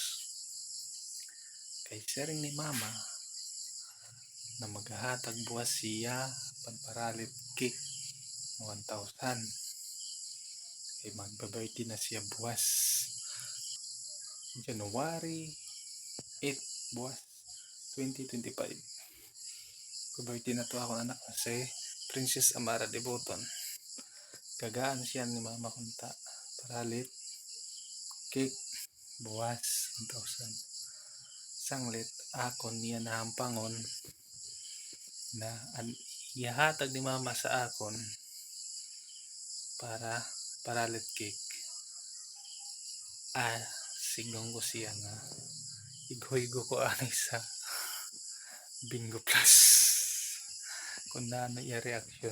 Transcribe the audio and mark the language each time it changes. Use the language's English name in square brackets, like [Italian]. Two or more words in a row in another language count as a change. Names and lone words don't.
[Hiligaynon] Kay sharing ni mama na maghahatag buwas siya pagparalit cake 1,000. Kay magba-birthday na siya buwas January 8 buwas 2025. Birthday na to ako anak kasi Princess Amara de Boton. Gagaan siya ni mama kunta paralit cake buwas 1,000. Sanglit akon niya nahampangon na ihatag ni mama sa akon para paralit cake. Signong ko siya nga ighoygo ko anay sa Bingo Plus kung ano iya reaksyon.